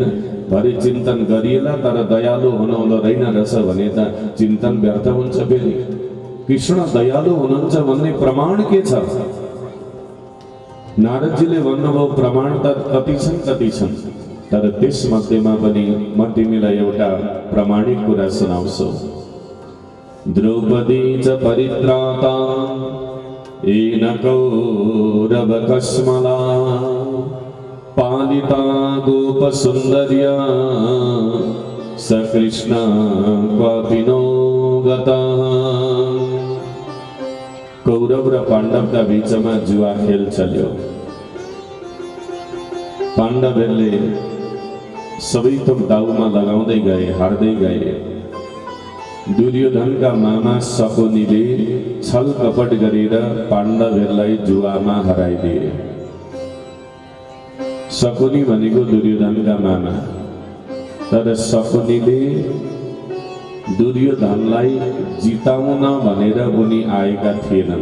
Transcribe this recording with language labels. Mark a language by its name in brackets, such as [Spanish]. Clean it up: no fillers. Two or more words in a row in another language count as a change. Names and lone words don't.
[Nepali] भरि चिन्तन गरिएला तर दयालु हुनुहुँदो रहेन रहेछ भने त चिन्तन व्यर्थ हुन्छ। फेरि कृष्ण दयालु हुनुहुन्छ भन्ने प्रमाण के छ? नारदजीले भन्नुभयो प्रमाण त कति छन्, तर त्यस मध्येमा पनि म तिमीलाई एउटा प्रमाणिक कुरा सुनाउँछु। [Sanskrit] द्रौपदी च परित्राता येन कौरवकस्मला पालिता गोपसुन्दर्या स कृष्ण क्वापि नो गतः। [Nepali] कौरव र पाण्डवका बीचमा जुवा खेल चल्यो। पाण्डवहरूले सबै थोक दाउमा लगाउँदै गए, हार्दै गए। दुर्योधनका मामा शकुनीले छल कपट गरेर पाण्डवहरूलाई जुवामा हराइदिए। शकुनी भनेको दुर्योधनका मामा, तर शकुनीले दुर्योधनलाई जिताउन भनेर उनी आएका थिएनन्।